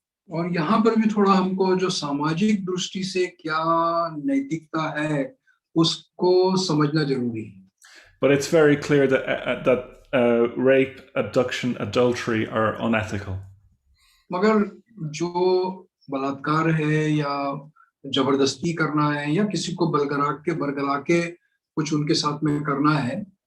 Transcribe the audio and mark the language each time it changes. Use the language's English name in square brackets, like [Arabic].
[Hindi] और यहाँ पर भी थोड़ा हमको जो सामाजिक दृष्टि से क्या नैतिकता है उसको समझना जरूरी है. [English] But it's very clear that rape, abduction, adultery are unethical. [Hindi] मगर जो बलात्कार है या जबरदस्ती करना है या किसी को बरगला के कुछ उनके साथ में करना है.